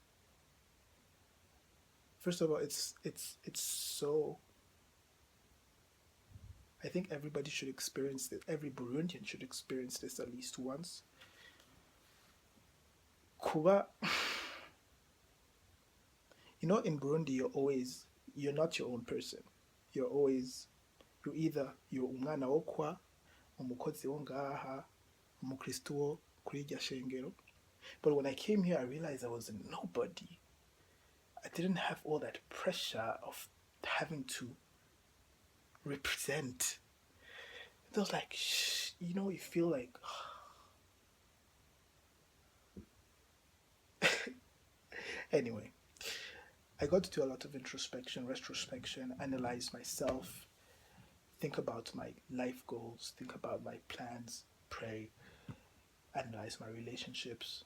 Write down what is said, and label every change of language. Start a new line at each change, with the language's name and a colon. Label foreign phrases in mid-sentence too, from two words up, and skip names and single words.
English: First of all, it's so, I think everybody should experience this. Every Burundian should experience this at least once. Kuba, in Burundi, you're not your own person.
Rundi: You're umwana wo kwa, umukozi wo ngaha, umukristo wo kuri irya shengero.
English: But when I came here, I realized I was a nobody. I didn't have all that pressure of having to represent. It was like, you feel like, anyway, I got to do a lot of introspection, retrospection, analyze myself, think about my life goals, think about my plans, pray, analyze my relationships.